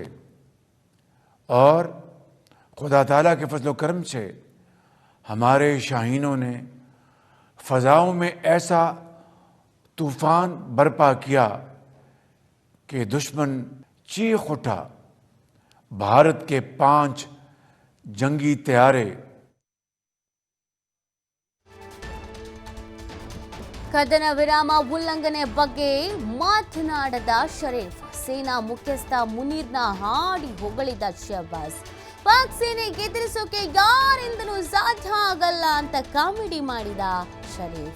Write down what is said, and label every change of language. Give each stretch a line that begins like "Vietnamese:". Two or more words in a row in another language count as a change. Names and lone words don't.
Urdu: اور خدا تعالیٰ کے فضل کرم سے ہمارے شاہینوں نے فضاؤں میں ایسا طوفان برپا کیا کہ دشمن چیخ اٹھا. بھارت کے 5 جنگی طیارے
Kannada: ಕದನ ವಿರಾಮ ಉಲ್ಲಂಘನೆ ಬಗ್ಗೆ ಮಾತನಾಡದ ಶರೀಫ್. ಸೇನಾ ಮುಖ್ಯಸ್ಥ ಮುನೀರ್ನ ಹಾಡಿ ಹೊಗಳಿದ ಶಹಬಾಸ್. ಪಾಕ್ ಸೇನೆ ಎದುರಿಸೋಕೆ ಯಾರಿಂದಲೂ ಸಾಧ್ಯ ಆಗಲ್ಲ ಅಂತ ಕಾಮಿಡಿ ಮಾಡಿದ ಶರೀಫ್.